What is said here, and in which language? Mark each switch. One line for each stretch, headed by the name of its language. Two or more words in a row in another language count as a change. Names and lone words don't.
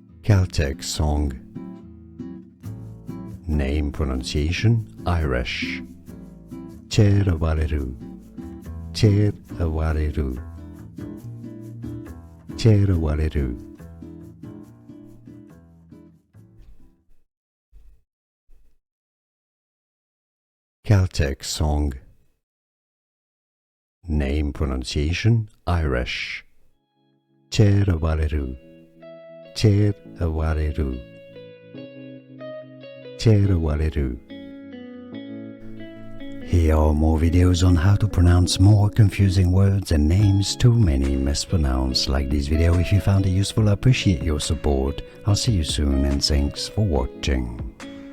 English: Celtic song. Name pronunciation Irish.
Irish: Téir abhaile, Téir abhaile, Téir abhaile.
English: Celtic song. Name pronunciation Irish.
Irish: Téir abhaile, Téir abhaile, Téir abhaile.
English: Here are more videos on how to pronounce more confusing words and names too many mispronounced. Like this video if you found it useful. I appreciate your support. I'll see you soon and thanks for watching.